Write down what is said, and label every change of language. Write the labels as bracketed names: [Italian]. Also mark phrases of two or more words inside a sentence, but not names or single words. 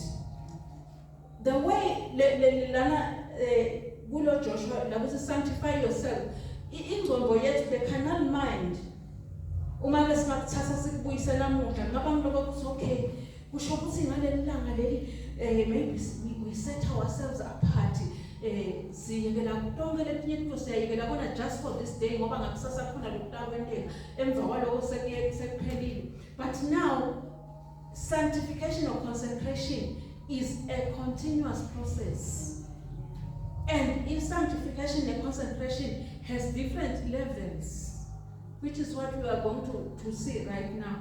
[English] The way Joshua, sanctify yourself. The carnal mind. Okay, maybe we set ourselves apart. [Swati] siyekela konke letinye into siyayekela kona [English] just for this day [Swati] ngoba ngakusasa khona lokutakwenteka emva kwaloko sekuphelile. [English] But now sanctification or consecration is a continuous process. And in sanctification and consecration has different levels, which is what we are going to see right now.